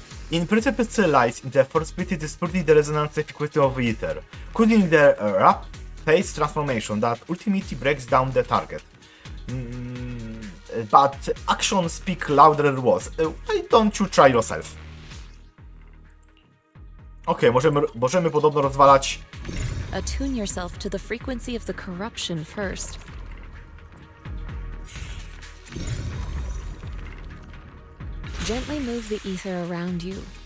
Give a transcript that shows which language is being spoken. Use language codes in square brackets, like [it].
[en] In perception lies in the possibility to split the resonance frequency of ether, including the rapid phase transformation that ultimately breaks down the target. But actions speak louder than words. Why don't you try yourself? [pl] Okej, możemy podobno rozwalać. [en] Attune yourself to the frequency of the corruption first. Gently move the ether around you.